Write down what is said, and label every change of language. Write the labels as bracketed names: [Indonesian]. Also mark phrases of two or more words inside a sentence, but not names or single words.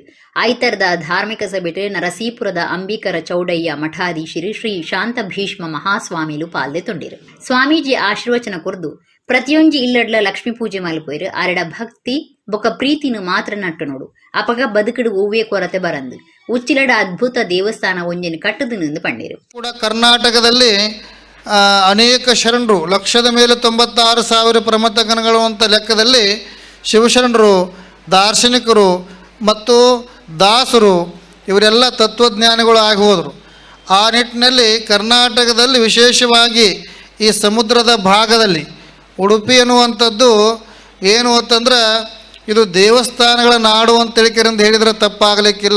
[Tulu] ಐತರದ ಧಾರ್ಮಿಕ ಸಭೆಟ್ ನರಸೀಪುರದ ಅಂಬಿಕರ ಚೌಡಯ್ಯ ಮಠಾಧೀಶರು ಶ್ರೀ ಶಾಂತ ಭೀಷ್ಮ ಮಹಾಸ್ವಾಮಿಲು ಪಾಲ್ದೆತೊಂಡಿರು. ಸ್ವಾಮೀಜಿ ಆಶೀರ್ವಚನ ಕುರ್ದು ಪ್ರತಿಯೊಂಜಿ ಇಲ್ಲಡ್ಲ ಲಕ್ಷ್ಮೀ ಪೂಜೆ ಮಲ್ಪೋಯ್ರು. ಅರಡ ಭಕ್ತಿ ಬೊಕ್ಕ ಪ್ರೀತಿನು ಮಾತ್ರ ನಟ್ಟು ನೋಡು ಅಪಗ ಬದುಕಡು ಓವ್ಯ ಕೊರತೆ ಬರಂದು ಉಚ್ಚಿಲಡ ಅದ್ಭುತ ದೇವಸ್ಥಾನ ಒಂಜೆನು ಕಟ್ಟದು ನಿಂದು ಪಂಡಿರು. [Kannada] ಕೂಡ ಕರ್ನಾಟಕದಲ್ಲಿ ಅನೇಕ ಶರಣರು ಲಕ್ಷದ ಮೇಲೆ 96,000 ಪ್ರಮಥ ಗಣಗಳು ಅಂತ ಲೆಕ್ಕದಲ್ಲಿ ಶಿವಶರಣರು, ದಾರ್ಶನಿಕರು ಮತ್ತು ದಾಸರು ಇವರೆಲ್ಲ ತತ್ವಜ್ಞಾನಿಗಳು ಆಗಿ ಹೋದರು. ಆ ನಿಟ್ಟಿನಲ್ಲಿ ಕರ್ನಾಟಕದಲ್ಲಿ ವಿಶೇಷವಾಗಿ ಈ ಸಮುದ್ರದ ಭಾಗದಲ್ಲಿ ಉಡುಪಿ ಅನ್ನುವಂಥದ್ದು ಏನು ಅಂತಂದ್ರೆ ಇದು ದೇವಸ್ಥಾನಗಳ ನಾಡು ಅಂತ ತಿಳ್ಕಿರಂದು ಹೇಳಿದರೆ ತಪ್ಪಾಗಲಿಕ್ಕಿಲ್ಲ.